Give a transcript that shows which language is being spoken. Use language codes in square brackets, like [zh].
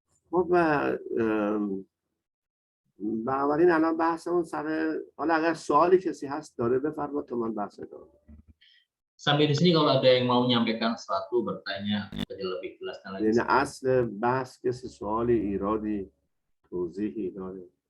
[fa] خب بنابراین الان بحثمون سر، حالا اگر سوالی کسی هست داره بفرمایید تا من بحث ادامه بدم. [id] Sampai di sini kalau ada yang mau menyampaikan sesuatu, bertanya jadi lebih jelasnya lagi. [fa] یعنی اصل بحث کسی سوالی ایرادی توضیحی داره؟